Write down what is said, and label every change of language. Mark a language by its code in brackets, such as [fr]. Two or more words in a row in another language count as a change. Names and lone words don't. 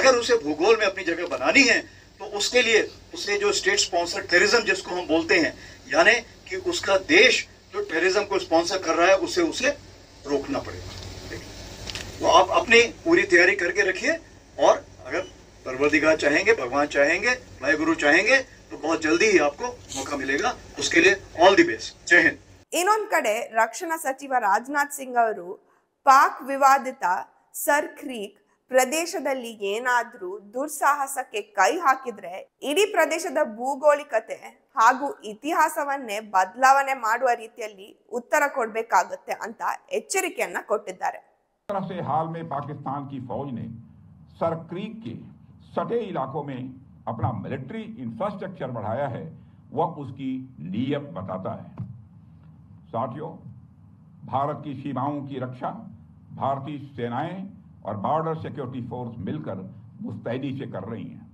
[hi] अगर उसे भूगोल में अपनी जगह बनानी है तो उसके लिए उसे जो [en] state sponsor terrorism [hi] जिसको हम बोलते हैं, यानी कि उसका देश जो टेररिज्म को स्पॉन्सर कर रहा है उसे रोकना पड़ेगा। तो आप अपनी पूरी तैयारी करके रखिए और अगर परवरदिगार चाहेंगे, भगवान चाहेंगे, वाहेगुरु चाहेंगे तो बहुत जल्दी ही आपको मौका मिलेगा। उसके लिए [en] all the best. [hi] जय हिंद। [kn] ಇನ್ನೊಂದ್ ಕಡೆ ರಕ್ಷಣಾ ಸಚಿವ ರಾಜನಾಥ್ ಸಿಂಗ್ ಅವರು ಪಾಕ್ ವಿವಾದಿತ ಸರ್ ಕ್ರೀಕ್ ಪ್ರದೇಶದಲ್ಲಿ ಏನಾದ್ರೂ ದುಸ್ಸಾಹಸಕ್ಕೆ ಕೈ ಹಾಕಿದ್ರೆ ಇಡೀ ಪ್ರದೇಶದ ಭೂಗೋಳಿಕತೆ ಹಾಗೂ ಇತಿಹಾಸವನ್ನೇ ಬದಲಾವಣೆ ಮಾಡುವ ರೀತಿಯಲ್ಲಿ ಉತ್ತರ ಕೊಡಬೇಕಾಗುತ್ತೆ ಅಂತ ಎಚ್ಚರಿಕೆಯನ್ನ ಕೊಟ್ಟಿದ್ದಾರೆ। [hi] हाल में पाकिस्तान की फौज ने सर क्रीक के सटे इलाकों में अपना [en] military infrastructure [hi] बढ़ाया है, वह उसकी नीयत बताता है। साथियों, भारत की सीमाओं की रक्षा भारतीय सेनाएं और बॉर्डर सिक्योरिटी फोर्स मिलकर मुस्तैदी से कर रही हैं।